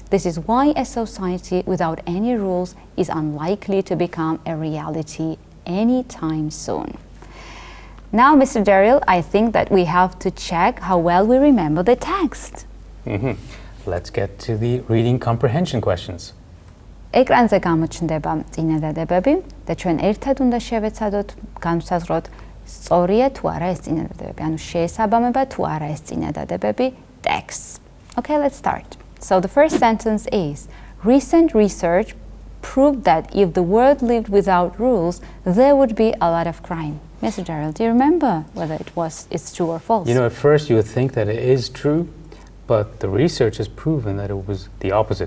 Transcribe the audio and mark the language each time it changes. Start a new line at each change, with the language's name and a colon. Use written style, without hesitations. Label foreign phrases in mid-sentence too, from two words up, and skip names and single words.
English: This is why a society without any rules is unlikely to become a reality anytime soon. Now, Mr. Derill, I think that we have to check how well we remember the text. Let's get to the reading comprehension questions.
Georgian: ეკრანზე გამოჩნდება წინადადებები და ჩვენ ერთად უნდა შევეცადოთ, განვსაზღვროთ სწორია თუ არა ეს წინადადებები, ანუ შეესაბამება თუ არა ეს წინადადებები texts.
English: Okay, let's start. So the first sentence is, recent research proved that if the world lived without rules, there would be a lot of crime. Mr. Derill, do you remember whether it's true or false? You know, at first you would think that it is true, but the research has proven that it was the opposite.